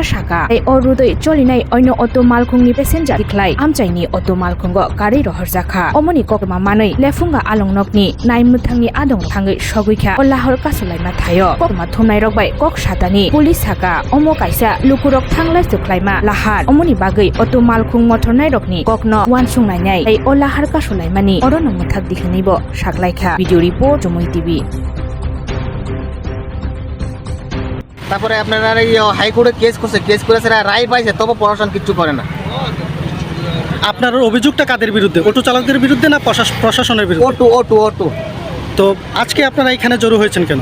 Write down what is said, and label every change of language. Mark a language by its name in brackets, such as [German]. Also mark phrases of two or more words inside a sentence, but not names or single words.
[Kok Borok] saka ei orudoi cholinai oino auto malkhungni passenger diklai amchani auto malkhungo gari rohorjakha omoni kokma manai lefunga alongnokni naimmuthangni adong thangai soguikha o lahar ka solaima thayo kokma thumnai rok bai kok satani police saka omo kaisa lukurok thanglai suklaima lahar omoni bagai auto malkhung mothornai rokni kokno wansung nai ei o lahar ka solaimani orono muthak dikhanibo saklaikha [English] video report [Kok Borok] Jomoy TV [Bangla] তারপরে আপনারা এই হাইকোর্টে কেস করেছে রায় পাইছে তবে প্রশাসন কিছু করে না। আপনার অভিযোগটা কাদের বিরুদ্ধে? অটো চালকদের বিরুদ্ধে না প্রশাসনের বিরুদ্ধে? অটো। তো আজকে আপনারা এখানে জড়ো হয়েছেন কেন?